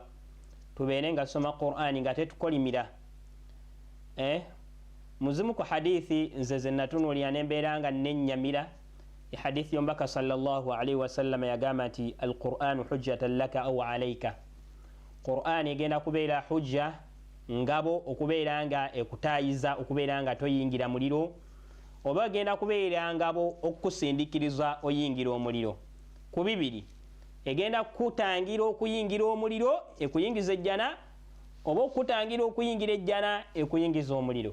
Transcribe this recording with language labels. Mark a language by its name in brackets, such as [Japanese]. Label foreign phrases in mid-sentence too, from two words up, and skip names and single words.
[Ganda] Tubeere nga tusoma Qur'ani nga tetukolimira. Muzimu ku hadithi nze ze natunuulira nembeera nga nennyamira hadithi y'omubaka [Arabic] صلى الله عليه وسلم [Ganda] yagamba nti [Arabic] القرآن حجة لك أو عليك. [Ganda] Qur'ani egenda kubeera hujja, ngabo okubeera nga ekutaayiza okubeera nga toyingira muliro, oba egenda kubeera ngabo okukusindikiriza oyingira omuliro. Ku bibiri egenda kutangira okuyingira omuliro ekuyingiza ejjana, oba okutangira okuyingira ejjana ekuyingiza omuliro.